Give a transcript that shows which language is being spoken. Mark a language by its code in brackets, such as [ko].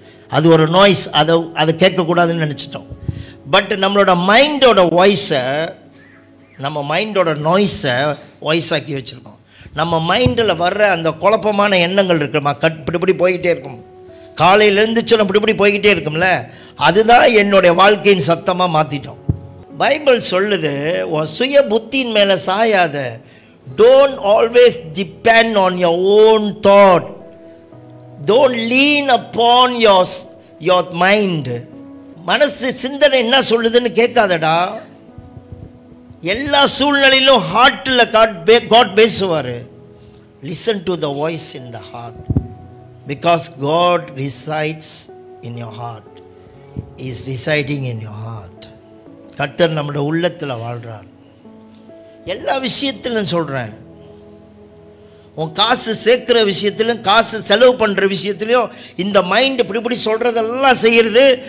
[ta] அது ஒரு நாய்ஸ், அதை கேட்கக்கூடாதுன்னு நினச்சிட்டோம். பட் நம்மளோட மைண்டோட வாய்ஸை, நம்ம மைண்டோட நாய்ஸை வாய்ஸ் ஆக்கி வச்சுருக்கோம். நம்ம மைண்டில் வர்ற அந்த குழப்பமான எண்ணங்கள் இருக்குமா, இப்படி போய்கிட்டே இருக்கும், காலையிலேருந்து சொல்ல இப்படி போய்கிட்டே இருக்கும்ல, அதுதான் என்னுடைய வாழ்க்கையின் சத்தமாக மாற்றிட்டோம். பைபிள் சொல்லுது, சுய புத்தியின் மேலே சாயாத, [en] don't always depend on your own thought, don't lean upon your mind. [ta] மனசு சிந்தனை என்ன சொல்லுதுன்னு கேட்காதடா, எல்லா சூழ்நிலையிலும் ஹார்ட்டில் காட் பேசுவார். [en] Listen to the voice in the heart, because God resides in your heart, is residing in your heart. [ta] கர்த்தர் நம்முடைய உள்ளத்தில் வாழ்கிறார். எல்லா விஷயத்திலும் சொல்கிறேன், உன் காசு சேர்க்குற விஷயத்திலும் காசு செலவு பண்ணுற விஷயத்துலையும் இந்த மைண்ட் இப்படி சொல்கிறதெல்லாம் செய்கிறது.